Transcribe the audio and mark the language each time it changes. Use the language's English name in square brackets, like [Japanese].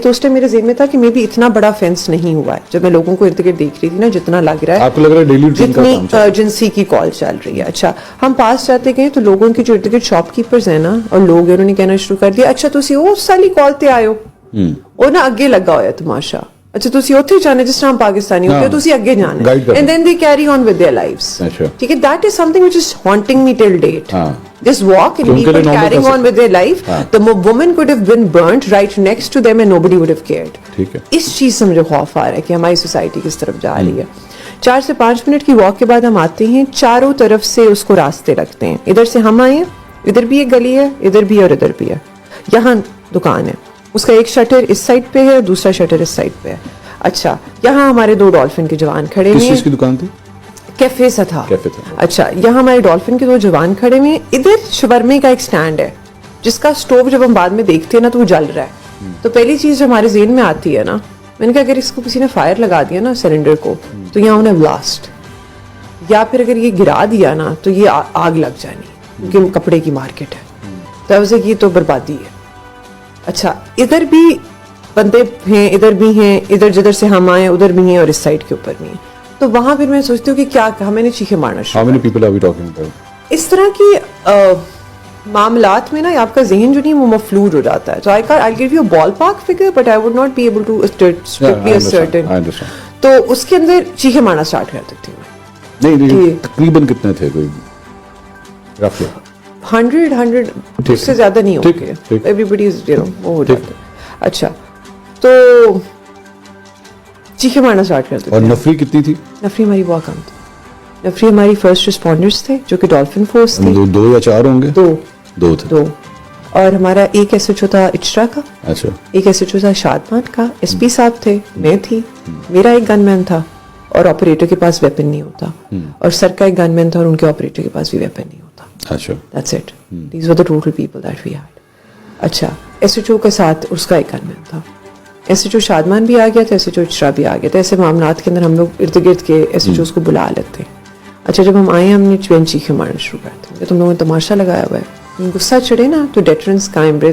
[Urdu] تو اس ٹائم میرے ذہن میں تھا کہ مے بی اتنا بڑا فینس نہیں ہوا ہے. جب میں لوگوں کو ارد گرد دیکھ رہی تھی نا, جتنا لگ رہا ہے آپ کو لگ رہا ہے ڈیلی روٹین کا کام جتنی ارجنسی کی کال چل رہی ہے. اچھا ہم پاس جاتے گئے تو لوگوں کی جو ارد گرد شاپ کیپرز ہیں نا, اور لوگ انہوں نے کہنا شروع کر دیا [Punjabi] اچھا تسی اس سالی کال تے آئے ہو, وہ نا اگے لگا ہوا ہے تماشا. اچھا تسی اوتھے جانے [Urdu] جس طرح ہم پاکستانی ہوتے ہیں, [Punjabi] تسی اگے جانا ہے. [English] And then they carry on with their lives. [Urdu] ٹھیک ہے [English] That is something which is haunting me till date. This walk and people carrying on with their life, the woman could have been burnt right next to them and nobody would have cared. [Urdu] اس چیز سے مجھے خوف آ رہا ہے کہ ہماری society کس طرف جا رہی ہے. 4 سے 5 منٹ کی واک کے بعد ہم آتے ہیں, چاروں طرف سے اس کو راستے رکھتے ہیں. ادھر سے ہم آئے, ادھر بھی ایک گلی ہے, ادھر بھی اور ادھر بھی ہے. یہاں دکان ہے, اس کا ایک شٹر اس سائڈ پہ ہے, دوسرا شٹر اس سائڈ پہ ہے. اچھا یہاں ہمارے 2 ڈولفن کے جوان کھڑے ہیں. کس چیز کی دکان تھی؟ کیفے سا تھا. اچھا یہاں ہمارے ڈولفن کے 2 جوان کھڑے ہوئے ہیں. ادھر شورمے کا ایک سٹینڈ ہے جس کا سٹوو جب ہم بعد میں دیکھتے ہیں نا تو وہ جل رہا ہے. تو پہلی چیز جو ہمارے ذہن میں آتی ہے نا, میں نے کہا اگر اس کو کسی نے فائر لگا دیا نا سلنڈر کو تو یہاں انہیں بلاسٹ, یا پھر اگر یہ گرا دیا نا تو یہ آگ لگ جانی, کیونکہ کپڑے کی مارکیٹ ہے. تو اسے یہ تو بربادی ہے. اچھا ادھر بھی بندے ہیں, ادھر بھی ہیں, ادھر جدھر سے ہم آئے ادھر بھی ہیں, اور اس سائڈ کے اوپر بھی ہیں. تو وہاں پھر میں سوچتی ہوں کہ کیا کہا, میں نے چیخے مارنا شروع. اس طرح کی معاملات میں نا آپ کا ذہن جو نہیں وہ مفلوڈ ہو جاتا ہے. [English] So I'll give you a ballpark figure but I would not be able to be a certain. [Urdu] تو اس کے اندر چیخے مارنا اسٹارٹ کر دیتی ہوں. نہیں تقریباً کتنے تھے کوئی 100 اس سے زیادہ نہیں ہوگے. [English] Everybody is [Urdu] وہ ہو جاتا ہے. اچھا تو چیخے مارنا اسٹارٹ کر دیتے. اور نفری کتنی تھی؟ نفری ہماری بہت کم تھی. نفری ہماری فرسٹ رسپونڈرز تھے جو کہ ڈولفن فورس تھے. 2 یا 4 ہوں گے؟ 2 تھے. اور ہمارا ایک ایس ایچ او تھا اچرا کا. اچھا ایک ایس ایچ او تھا شادمان کا. ایس پی صاحب تھے, میں تھی, میرا ایک گن مین تھا, اور آپریٹر کے پاس ویپن نہیں ہوتا, اور سر کا ایک گن مین تھا اور ان کے آپریٹر کے پاس بھی ویپن نہیں ہوتا. اچھا [English] That's it. These were the total people that we had. [Urdu] اچھا ایس ایچ او کے ساتھ اس کا ایک گن مین تھا. ایس ایچ او شادمان بھی آ گیا تھا, ایس ایچ او اچرا بھی آ گیا تھا. ایسے معاملات کے اندر ہم لوگ ارد گرد کے ایس ایچ اوز کو بلا لیتے ہیں. اچھا جب ہم آئے ہم نے چیخے مارنا شروع کر دیا. تم لوگوں نے تماشا لگایا ہوا ہے, غصہ چڑھے نا تو ڈیٹرنس قائم رہے.